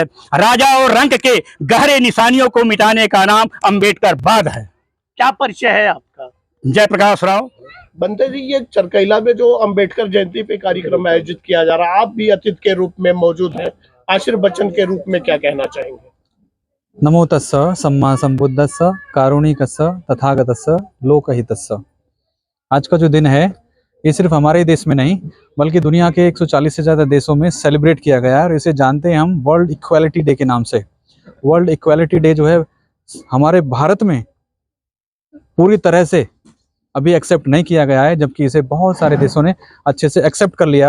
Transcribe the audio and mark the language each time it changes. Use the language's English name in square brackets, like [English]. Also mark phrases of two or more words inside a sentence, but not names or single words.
[Hindi] राजा और रंक के गहरे निशानियों को मिटाने का नाम अंबेडकरवाद है। क्या परिचय है आपका? जयप्रकाश राव। बंते जी, ये चरकैला में जो अंबेडकर जयंती पे कार्यक्रम आयोजित किया जा रहा है, आप भी अतिथि के रूप में मौजूद हैं। आशीर्वचन के रूप में क्या कहना चाहेंगे? [Pali] नमो तस्स सम्मा संबुद्धस्स कारुणिकस्स तथागतस्स लोकहितस्स। [Hindi] आज का जो दिन है ये सिर्फ हमारे देश में नहीं बल्कि दुनिया के 140 से ज़्यादा देशों में सेलिब्रेट किया गया है और इसे जानते हैं हम [English] World Equality Day [Hindi] के नाम से। [English] World Equality Day [Hindi] जो है हमारे भारत में पूरी तरह से अभी एक्सेप्ट नहीं किया गया है, जबकि इसे बहुत सारे देशों ने अच्छे से एक्सेप्ट कर लिया है।